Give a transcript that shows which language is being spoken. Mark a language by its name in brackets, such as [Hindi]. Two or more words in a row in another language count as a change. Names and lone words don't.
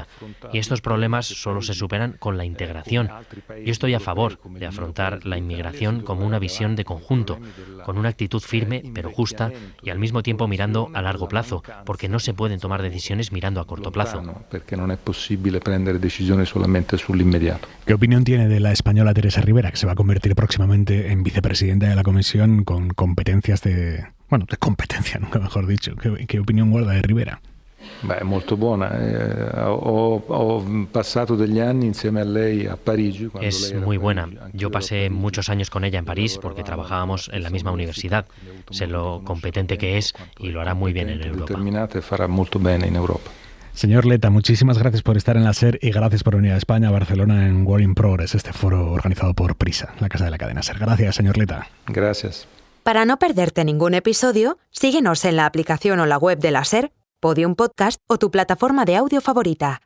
[Spanish] Y estos problemas solo se superan con la integración. Yo estoy a favor de afrontar la inmigración como una visión de conjunto, con una actitud firme pero justa y al mismo tiempo mirando a largo plazo, porque no se pueden tomar decisiones mirando a corto plazo. Porque no es posible [Italian] prendere decisioni solamente sull'inmediato. [Spanish] ¿Qué opinión tiene de la española Teresa Rivera, que se va a convertir próximamente en vicepresidenta de la Comisión con competencias de competencia, nunca mejor dicho? ¿Qué opinión guarda de Rivera? [Italian] Beh, molto buona. Ho passato degli anni insieme a lei a Parigi. [Spanish] Es muy buena. Yo pasé muchos años con ella en París porque trabajábamos en la misma universidad. Sé lo competente que es y lo hará muy bien en Europa. [Italian] Determinata e farà molto bene in Europa. [Spanish] Señor Letta, muchísimas gracias por estar en la SER y gracias por venir a España, a Barcelona, en War in Progress, este foro organizado por Prisa, la casa de la cadena SER. Gracias, señor Letta. Gracias. Para no perderte ningún episodio, síguenos en la aplicación o la web de la SER, Podium Podcast o tu plataforma de audio favorita.